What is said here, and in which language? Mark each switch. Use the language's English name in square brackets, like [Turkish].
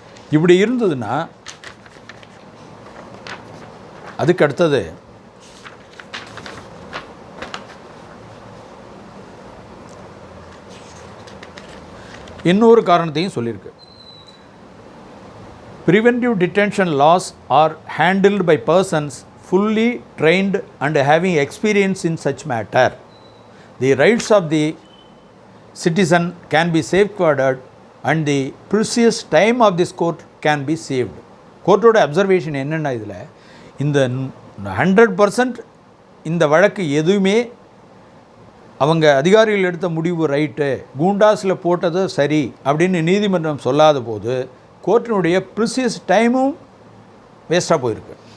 [Tamil] இப்படி இருந்ததுன்னா அதுக்கு அடுத்தது இன்னொரு காரணத்தையும் சொல்லியிருக்கு. [English] Preventive detention laws are handled by persons fully trained and having experience in such matter. The rights of the citizen can be safeguarded and the precious time of this court can be saved. [Tamil] கோர்ட்டோட observation என்னென்னா, இதில் இந்த 100% இந்த வழக்கு எதுவுமே அவங்க அதிகாரிகள் எடுத்த முடிவு ரைட்டு, கூண்டாஸில் போட்டது சரி அப்படின்னு நீதிமன்றம் சொல்லாத போது கோர்ட்டினுடைய ப்ரிசியஸ் டைமும் வேஸ்ட்டாக போயிருக்கு.